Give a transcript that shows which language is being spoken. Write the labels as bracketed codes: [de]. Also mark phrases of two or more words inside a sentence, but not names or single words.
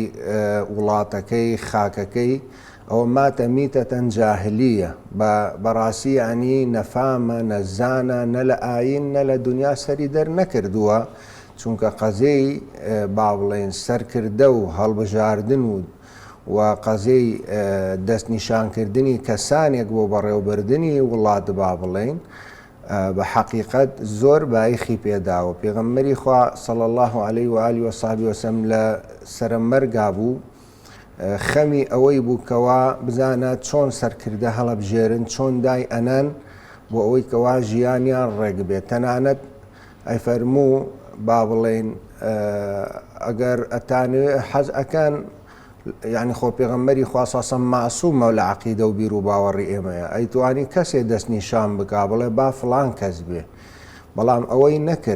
[ckb] وڵاتەکەی خاکەکەی، ئەوە [ar] ماتە میتەتەن جاهلیە، [ckb] بەڕاستی ینی نەفامە، نەزانە، نە لە ئاین نە لە دنیا سەری دەرنەکردووە، چونکە قەزەی با بڵێن سەرکردە و هەڵبژاردن و قەزەی دەستنیشانکردنی کەسانێک بۆ بەڕێوەبردننی وڵات با بڵێن بە حەقیقەت زۆر بایخی پێداوە. پێغەمبەری خوا [ar] صلی الله عليه وآله وصحبه وسلم [ckb] لە سەرمەرگا بوو، خەمی ئەوەی بوو کەوا بزانە چۆن سەرکردە هەڵەبژێرن، چۆن دای ئەنەن بۆ ئەوەی کەوا ژیانیان ڕێک بێت. تەنانەت ئەیفەرموو با بڵێن ئەگەر ئەتانوێ حەز ئەکەن، یعنی خۆ پێغەمبەری خوا ساسەم معسوومە لە عەقیدە و بیر و باوەڕی ئێمەیە، ئەیتوانی کەسێ دەست نیشان بکا بڵێ با فڵان کەس بێ، بەڵام ئەوەی نەکرد.